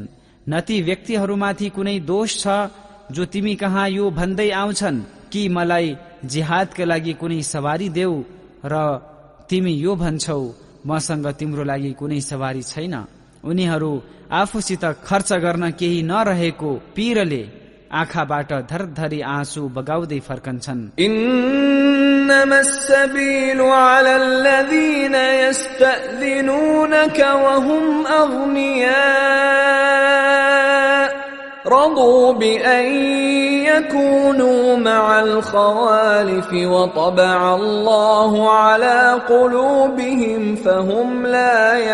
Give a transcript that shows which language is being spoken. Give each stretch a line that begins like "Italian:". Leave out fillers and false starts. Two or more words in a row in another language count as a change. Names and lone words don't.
Nepali: न ती व्यक्तिहरूमाथि कुनै दोष छ जो तिमी कहाँ यो भन्दै आउँछन् कि मलाई जिहादका लागि कुनै सवारी देऊ र तिमी यो भन्छौ मसँग तिम्रो लागि कुनै सवारी छैन। उनीहरू आफूसित खर्च गर्न केही नरहेको पीरले आँखाबाट धरधरी आँसु बगाउँदै फर्कन्छन्।
Arabic: إنما السبيل على الذين يستأذنونك وهم أغنياء رضوا بأن يكونوا مع الخوالف وطبع الله على قلوبهم فهم لا